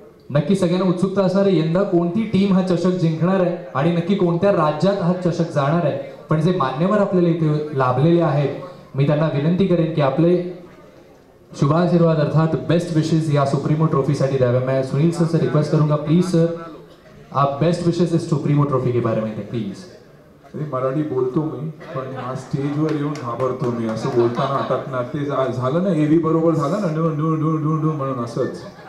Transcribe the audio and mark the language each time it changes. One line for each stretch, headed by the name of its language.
Marathi: नक्की सगळ्यांना उत्सुकता असणार आहे यंदा कोणती टीम हा चषक जिंकणार आहे आणि नक्की कोणत्या राज्यात हा चषक जाणार आहे. पण जे मान्यवर आपल्याला इथे लाभलेले आहेत, मी त्यांना विनंती करेन की आपले शुभाशीर्वाद अर्थात बेस्ट विशेस या सुप्रीमो ट्रॉफी साठी द्यावे.
Hindi: मैं सुनील सर से रिक्वेस्ट करूंगा प्लीज सर आप बेस्ट विशेस इस सुप्रीमो ट्रॉफी के बारे में प्लीज.
Marathi: मराठी बोलतो मी, पण हा स्टेजवर येऊन घाबरतो मी. असं बोलताना अटकणार ते झालं ना, एव्ही बरोबर झालं ना, ढू ढू ढू ढू ढू म्हणून असंच.